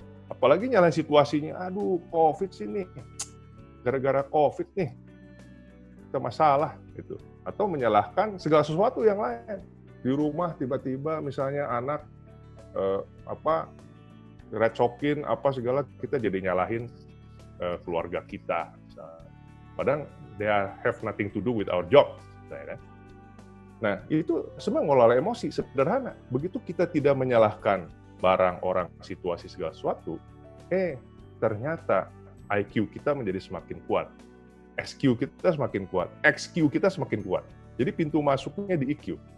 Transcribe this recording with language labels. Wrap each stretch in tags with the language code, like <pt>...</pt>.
<id>Apalagi nyalahin situasinya, aduh COVID sih nih, gara-gara COVID nih, kita masalah gitu. Atau menyalahkan segala sesuatu yang lain. Di rumah tiba-tiba misalnya anak recokin apa segala, kita jadi nyalahin keluarga kita. Padahal</id> <en>they have nothing to do with our job.</en> <id>Kan? Nah, itu semua ngelola emosi, sederhana. Begitu kita tidak menyalahkan barang, orang, situasi, segala sesuatu, ternyata IQ kita menjadi semakin kuat. SQ kita semakin kuat, XQ kita semakin kuat. Jadi pintu masuknya di EQ.</id>